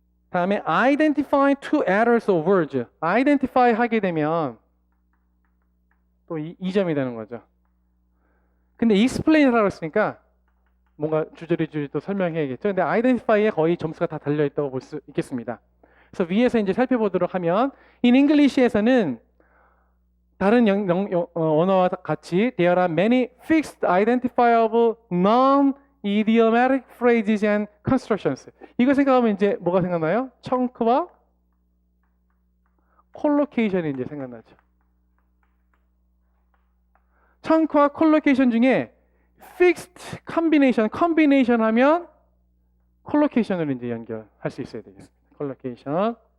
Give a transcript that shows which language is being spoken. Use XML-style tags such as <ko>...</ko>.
<ko>다음에</ko> <en>identify two errors of words.</en> <ko>identify 하게 되면 또 2점이 되는 거죠. 근데 explain 하라고 했으니까 뭔가 주저리 또 설명해야겠죠. 근데 identify에 거의 점수가 다 달려있다고 볼 수 있겠습니다. 그래서 위에서 이제 살펴보도록 하면 in English에서는 다른 언어와 같이</ko> <en>there are many fixed identifiable non-idiomatic phrases and constructions.</en> <ko>이거 생각하면 이제 뭐가 생각나요? 청크와 콜로케이션이 이제 생각나죠. 청크와 콜로케이션 중에 fixed combination 하면 콜로케이션을 이제 연결할 수 있어야 되겠습니다. 콜로케이션.</ko>